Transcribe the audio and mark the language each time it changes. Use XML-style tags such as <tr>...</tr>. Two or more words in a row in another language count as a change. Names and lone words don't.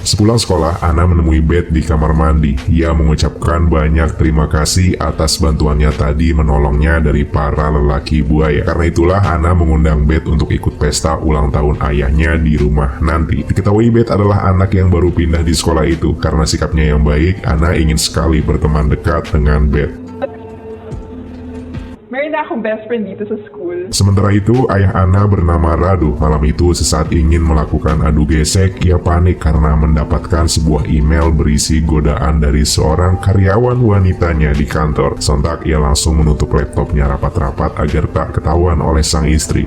<id>Sepulang sekolah, Anna menemui Beth di kamar mandi. Ia mengucapkan banyak terima kasih atas bantuannya tadi menolongnya dari para lelaki buaya. Karena itulah Anna mengundang Beth untuk ikut pesta ulang tahun ayahnya di rumah nanti. Diketahui Beth adalah anak yang baru pindah di sekolah itu. Karena sikapnya yang baik, Anna ingin sekali berteman dekat dengan Beth.</id> <tl>Meron na akong</tl> <en>best friend</en> <tl>dito sa school.</tl> <id>Sementara itu, ayah Anna bernama Radu. Malam itu sesaat ingin melakukan adu gesek, ia panik karena mendapatkan sebuah email berisi godaan dari seorang karyawan wanitanya di kantor. Sontak ia langsung menutup laptopnya rapat-rapat agar tak ketahuan oleh sang istri.</id>